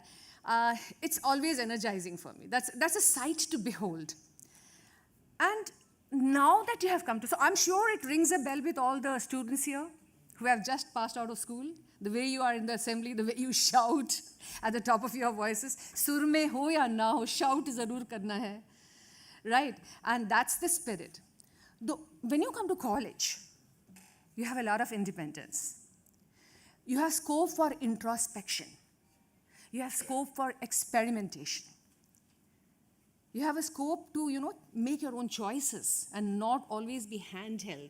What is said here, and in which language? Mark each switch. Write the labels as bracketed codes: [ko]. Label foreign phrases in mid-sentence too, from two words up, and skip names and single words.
[en] It's always energizing for me. That's a sight to behold. And now that you have come to, so I'm sure it rings a bell with all the students here who have just passed out of school. The way you are in the assembly, the way you shout at the top of your voices. [hi] सुर में हो या न हो, shout ज़रूर करना है. [en] Right? And that's the spirit. When you come to college, you have a lot of independence. You have scope for introspection. You have scope for experimentation. You have a scope to, make your own choices and not always be handheld.